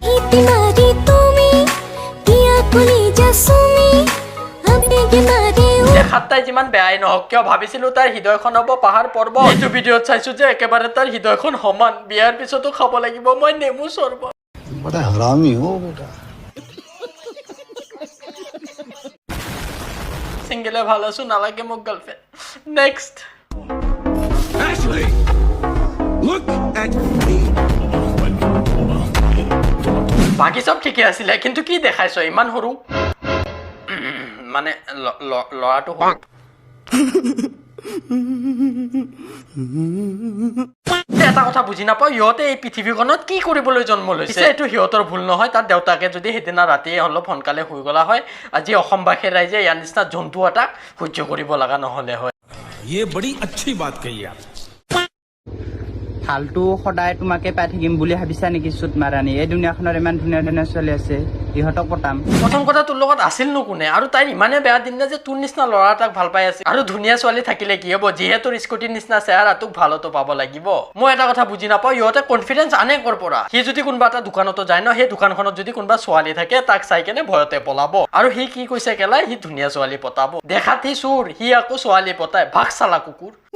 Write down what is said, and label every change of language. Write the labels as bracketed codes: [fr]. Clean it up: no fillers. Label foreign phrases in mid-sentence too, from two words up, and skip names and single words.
[as] দেখাত তাই যিমান বেয়াই নহওক কিয় ভাবিছিলো তাইৰ হৃদয়খন হ'ব পাহাৰ পৰ্বত এইটো ভিডিঅ'ত চাইছো যে একেবাৰে তাইৰ হৃদয়খন সমান বিয়াৰ পিছতো খাব লাগিব মই নেমু চৰ্বত [hi] बड़ा हरामी हो बेटा [bn] সিঙ্গেলে ভালো আছো নালাগে মোক গার্লফ্রেন্ড নেক্সট [en] Ashley, look at me. [as] বাকি সব ঠিকই আছিলে কিন্তু কি দেখাইছো ইমান সৰু মানে লৰাটো সৰু এটা কথা বুজি নাপাওঁ ইহঁতে এই পৃথিৱীখনত কি কৰিবলৈ জন্ম লৈছে এইটো সিহঁতৰ ভুল নহয় তাৰ দেউতাকে যদি সেইদিনা ৰাতি অলপ সোনকালে শুই গলা হয় আজি অসমবাসী ৰাইজে ইয়াৰ নিচিনা জন্তু এটাক সহ্য কৰিব লগা নহ'লে হয় [hi] ये बड़ी अच्छी बात कही आप [as] ফালতু সদায় তোমাকে পাই থাকিম বুলি ভাবিছা নেকি চুট মাৰানি এই দুনিয়াখনৰ ইমান ধুনীয়া ধুনীয়া ছোৱালী আছে ইহঁতক পতাম প্ৰথম কথা তোৰ লগত আছিল নো কোনে আৰু তাইৰ ইমানে বেয়া দিন যে তোৰ নিচিনা ল'ৰা এটাক ভাল পাই আছে আৰু ধুনীয়া ছোৱালী থাকিলে কি হ'ব যিহেতু স্কুটিৰ নিচিনা চেহেৰা তোক ভালতো পাব লাগিব মই এটা কথা বুজি নাপাওঁ ইহঁতে কনফিডেন্স আনে কৰ পৰা সি যদি কোনোবা এটা দোকানতো যায় ন সেই দোকানখনত যদি কোনোবা ছোৱালী থাকে তাক চাই কেনে ভয়তে পলাব আৰু সি কি কৈছে কেলাই সি ধুনীয়া ছোৱালী পতাব দেখাত সি চোৰ সি আকৌ ছোৱালী পতাই ভাগ চালা কুকুৰ